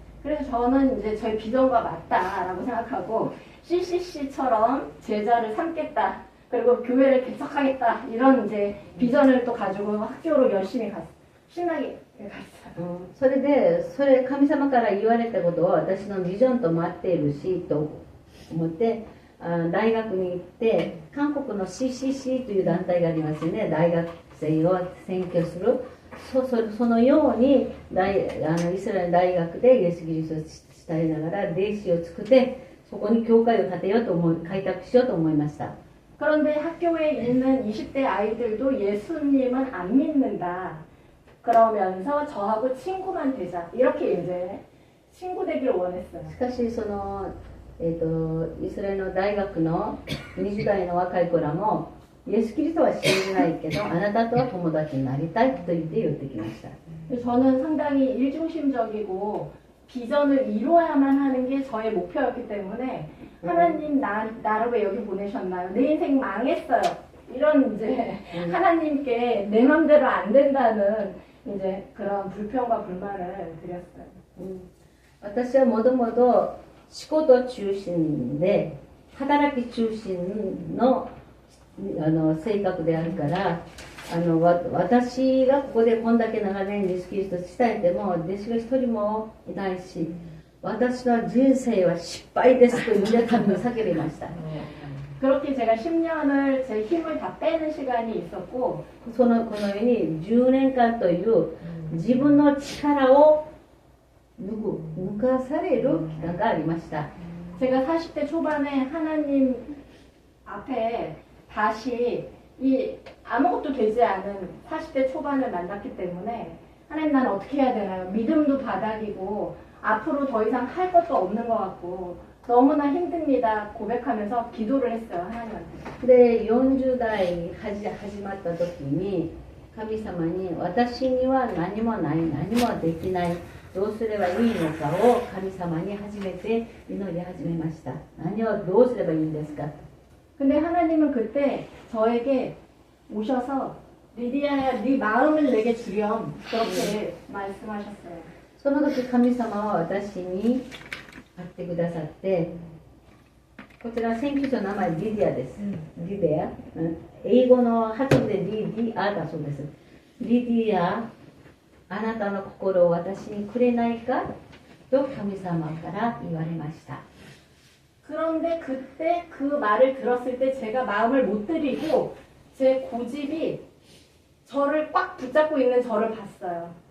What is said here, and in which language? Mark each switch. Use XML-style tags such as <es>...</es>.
<ko>그래서 저는 이제 저희 비전과 맞다라고 생각하고 CCC처럼 제자를 삼겠다. 그리고 교회를 개척하겠다. 이런 이제 비전을 또 가지고 학교로 열심히 갔어요. 신나게 갔어요.</ko> <ja>それで神様から言われたことは私のビジョンと待っているしと思って大学に行って韓国の CCC という団体がありますよね。大学生を選挙するそのようにイスラエル大学でイエス・キリストを伝えながら弟子を作ってそこに教会を建てようと開拓しようと思いました。</ja> <ko>그런데 학교에 있는 20대 아이들도 예수님은 안 믿는다. 그러면서 저하고 친구만 되자. 이렇게 이제 친구 되기를 원했어요.</ko> <ja>しかしイスラエルの大学の20代の若い子らもイエス・キリストは信じないけどあなたとは友達になりたいと言ってきました。</ja> <ko>저는 상당히 일중심적이고 비전을 이루어야만 하는 게 저의 목표였기 때문에 하나님 나를 왜 여기 보내셨나요? 내 인생 망했어요. 이런 이제 하나님께 내 맘대로 안 된다는 이제 그런 불평과 불만을 드렸어요.</ko> <ja>私はもともと仕事中心で働き中心の性格であるから私がここでこんだけ長年イエス・キリストを伝えても弟子が一人もいないし私の人生は失敗ですと皆さんに叫びました。</ja> <ko>그렇게 제가 10년을 제 힘을 다 빼는 시간이 있었고</ko> <ja>このように10年間という自分の力を抜かされる期間がありました。</ja> <ko>제가 40대 초반에 하나님 앞에 다시 이 아무것도 되지 않은 40대 초반을 만났기 때문에 하나님 나는 어떻게 해야 되나요? 믿음도 바닥이고 앞으로 더 이상 할 것도 없는 것 같고 너무나 힘듭니다. 고백하면서 기도를 했어요. 하나님한테.</ko> <ja>で40代始まった時に神様に私には何もない何もできないどうすればいいのかを神様に初めて祈り始めました。何をどうすればいいんですか。</ja> <ko>근데 하나님은 그때 저에게 오셔서 리디아야 네 마음을 내게 주렴 그렇게 말씀하셨어요.</ko> <ja>その時神様は私に会ってくださってこちら選挙所の名前リディアです。リディア、英語の発音でリディアだそうです。リディアあなたの心を私にくれないかと神様から言われました。</ja> <ko>그런데 그때 그 말을 들었을 때 제가 마음을 못 들이고 제 고집이 저를 꽉 붙잡고 있는 저를 봤어요.</ko>